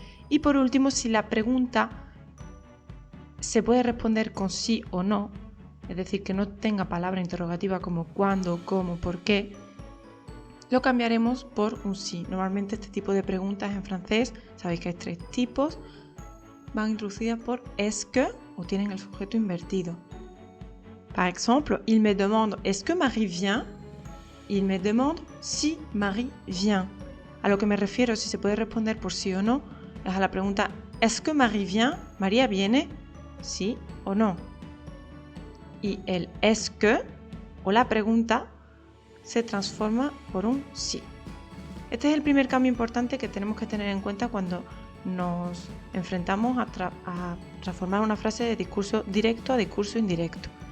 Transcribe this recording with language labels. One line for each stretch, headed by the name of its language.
Spanish: Y por último, si la pregunta se puede responder con sí o no, es decir, que no tenga palabra interrogativa como cuándo, cómo, por qué, lo cambiaremos por un sí. Normalmente este tipo de preguntas en francés, sabéis que hay tres tipos, van introducidas por est-ce que o tienen el sujeto invertido.
French: Par exemple, il me demande est-ce que Marie vient? Il me demande si Marie vient.
Spanish: A lo que me refiero, si se puede responder por sí o no, es a la pregunta
French: est-ce que Marie vient?
Spanish: ¿María viene? ¿Sí o no? Y el est-ce que o la pregunta se transforma por un sí. Este es el primer cambio importante que tenemos que tener en cuenta cuando nos enfrentamos a transformar una frase de discurso directo a discurso indirecto.